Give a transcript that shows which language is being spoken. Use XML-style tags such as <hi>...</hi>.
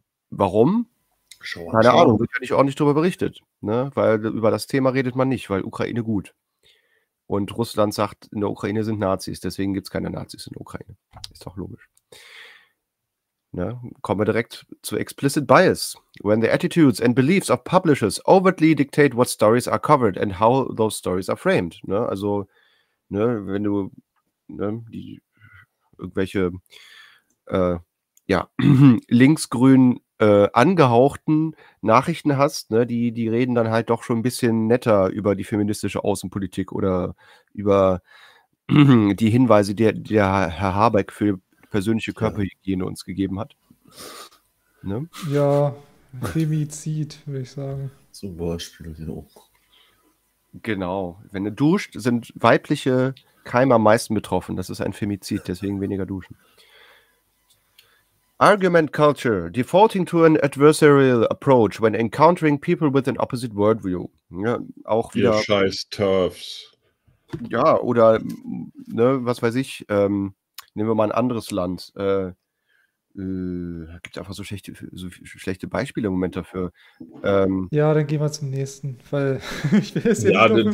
<de>Warum? Keine Ahnung, wird ja nicht ordentlich darüber berichtet, ne? Weil über das Thema redet man nicht, weil Ukraine gut. Und Russland sagt, in der Ukraine sind Nazis, deswegen gibt es keine Nazis in der Ukraine. Ist doch logisch. Ne? Kommen wir direkt zu Explicit Bias.</de> <en>When the attitudes and beliefs of publishers overtly dictate what stories are covered and how those stories are framed.</en> <de>Ne? Also, ne, wenn du ne, die, irgendwelche ja, linksgrünen angehauchten Nachrichten hast, ne, die reden dann halt doch schon ein bisschen netter über die feministische Außenpolitik oder über die Hinweise, die der Herr Habeck für persönliche Körperhygiene uns gegeben hat. Ne? Ja, Femizid, würde ich sagen. Zum Beispiel, ja. Genau, wenn du duscht, sind weibliche Keime am meisten betroffen. Das ist ein Femizid, deswegen weniger duschen.</de> <en>Argument Culture, defaulting to an adversarial approach when encountering people with an opposite worldview.</en> <de>Ja, auch wieder. Ihr scheiß Turfs. Ja, oder, ne, was weiß ich, nehmen wir mal ein anderes Land. Gibt es einfach so schlechte Beispiele im Moment dafür. Ja, dann gehen wir zum nächsten, weil ich will es ja nicht.</de>